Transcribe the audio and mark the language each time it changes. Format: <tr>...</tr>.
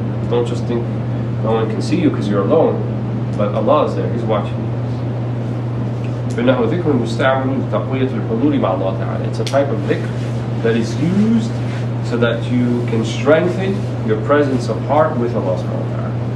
<en>Don't just think no one can see you because you're alone, but Allah is there, He's watching you.</en> <ar>فإنه ذكر مستعمل لتقوية الحضور مع الله تعالى.</ar> <en>It's a type of dhikr that is used so that you can strengthen your presence of heart with Allah subhanahu wa ta'ala.</en>